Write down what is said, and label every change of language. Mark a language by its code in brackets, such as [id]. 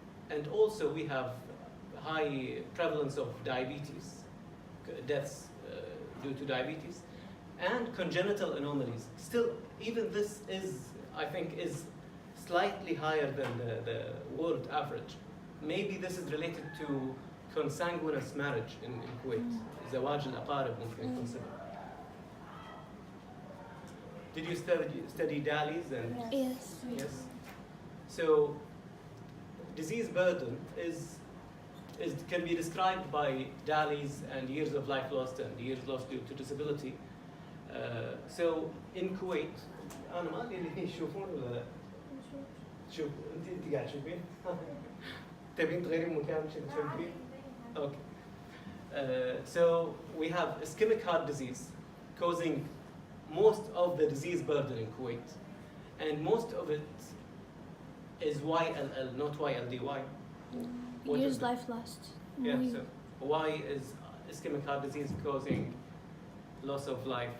[en] And also we have high prevalence of diabetes, deaths due to diabetes, and congenital anomalies. Still, even this I think, is slightly higher than the world average. Maybe this is related to consanguineous marriage in Kuwait. [ar] زواج الأقارب ممكن يكون سبب. [en] Did you study DALYs and? Yes. Yes. So, disease burden can be described by DALYs and years of life lost and years lost due to disability. So in Kuwait, [ar] أنا ما أدري اللي يشوفون ولا لا. شوف أنت قاعد تشوفين؟ تبين تغيرين مكان شو تسوين؟ Okay. [en] So we have ischemic heart disease causing most of the disease burden in Kuwait, and most of it is YLL, not YLD. Why? What Years is it? life last. Yeah. So why is ischemic heart disease causing loss of life?